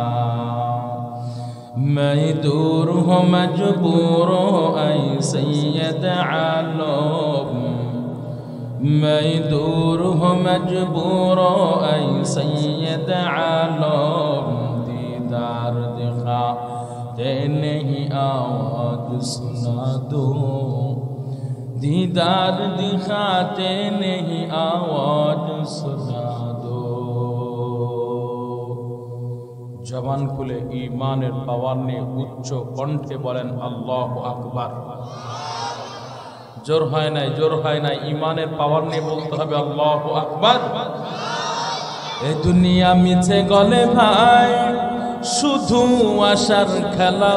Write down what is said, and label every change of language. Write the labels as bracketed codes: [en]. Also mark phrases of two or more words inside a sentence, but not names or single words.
[ur] میں دور ہوں مجبور ہوں اے سید عالم میں دور ہوں مجبور ہوں اے سید عالم دیدار دکھا تے نہیں آواز سنا دو دیدار دکھاتے نہیں آواز سنا دو [bn] জবান খুলে ঈমানের পাওয়ার নিয়ে উচ্চ কণ্ঠে বলেন [ar] الله أكبر [bn] জোর হয় নাই ঈমানের পাওয়ার নিয়ে বলতে হবে [ar] الله أكبر [bn] এই দুনিয়া মিছে গলে ভাই শুধু আশার খেলা